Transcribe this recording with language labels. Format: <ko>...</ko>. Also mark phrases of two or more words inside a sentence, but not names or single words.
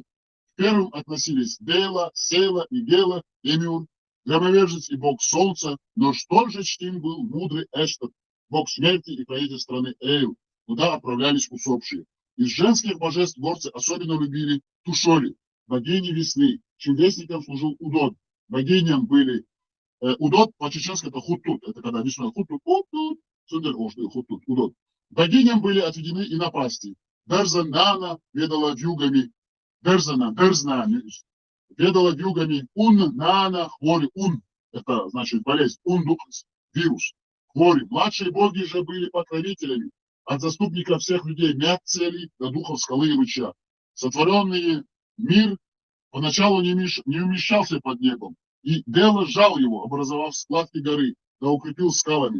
<ru>К первым относились Дейла, Сейла и Гела, Эмиур, громовержец и бог солнца, но столь же чтим был мудрый Эштот, бог смерти и правитель страны Эйл, куда отправлялись усопшие. Из женских божеств горцы особенно любили Тушоли, богини весны, чем вестником служил Удод. Богиням были Удод по-чеченски это Хутут, это когда весной Хутут, Хутут, Удод. Богиням были отведены и напасти. Берзанана ведала вьюгами, Берзна ведала вьюгами, Нана, хвори, это значит болезнь, духс, вирус, хвори. Младшие боги же были покровителями. От заступника всех людей Мяцели до духов скалы и ручья. Сотворенный мир поначалу не умещался под небом, и Дела сжал его, образовав складки горы, да укрепил скалами.</ru>